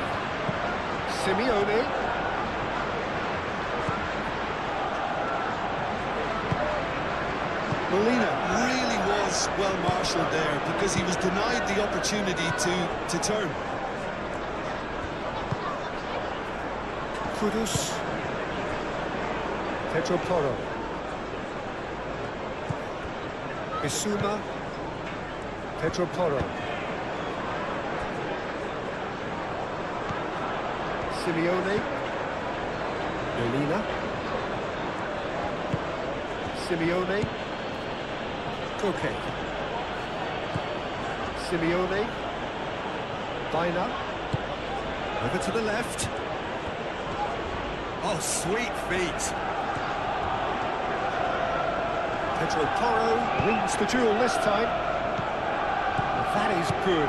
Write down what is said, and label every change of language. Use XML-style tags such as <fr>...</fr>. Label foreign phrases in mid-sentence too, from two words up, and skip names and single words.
<en>Simeone. Molina really was well marshalled there because he was denied the opportunity to turn. Kudus. Pedro Porro. Bissouma. Pedro Porro. Simeone. Molina. Simeone. Koke. Simeone. Bina. Over to the left. Oh, sweet feet. Pedro Porro wins the duel this time. That is good.</en>